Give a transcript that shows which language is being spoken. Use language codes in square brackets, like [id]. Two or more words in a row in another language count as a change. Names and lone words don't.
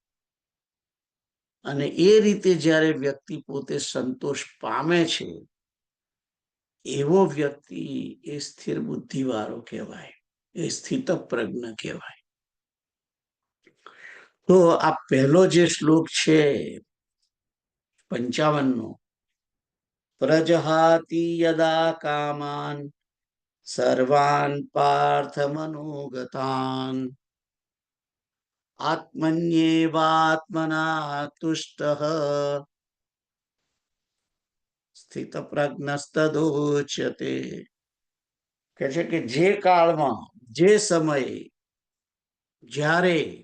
[gu] અને એ રીતે જ્યારે વ્યક્તિ પોતે સંતોષ પામે છે, એવો વ્યક્તિ એ સ્થિર બુદ્ધિ વાળો કહેવાય, એ સ્થિત પ્રજ્ઞ કહેવાય. તો આ પહેલો જે શ્લોક છે 55નો, [sa] પ્રજહાતિ યદા કામાન સર્વાન પાર્થ મનોગતાન આત્મન્યેવાત્મના તુષ્ટઃ સ્થિત પ્રજ્ઞસ્તદોચ્યતે. [gu] કે છે કે જે કાળમાં, જે સમયે, જ્યારે